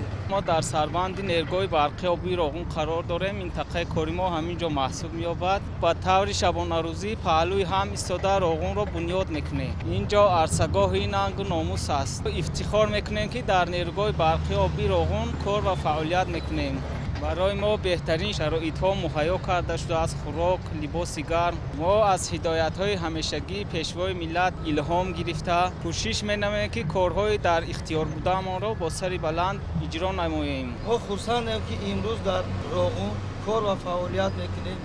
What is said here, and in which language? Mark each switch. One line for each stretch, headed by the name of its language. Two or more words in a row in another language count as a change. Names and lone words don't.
Tajik: мо дар сарбанди нерӯгоҳи барқи обии Роғун қарор дорем. минтақаи кории мо ҳамин ҷо маҳсуб меёбад. ба таври шабонарӯзӣ паҳлӯи ҳам истода Роғунро бунёд мекунем. инҷо арсагоҳи нанг ва номус аст. ифтихор мекунем ки дар нерӯгоҳи барқи обии Роғун кор ва фаъолият мекунем. барои мо беҳтарин шароитҳо муҳайё карда шудааст. хӯрок, либоси гарм. мо аз ҳидоятҳои ҳамешагии пешвои миллат илҳом гирифта кӯшиш менамоем ки корҳои дар ихтиёр будаамонро бо сари баланд иҷро намоем. мо хурсандем ки имрӯз дар Роғун кор ва фаъолият мекунем.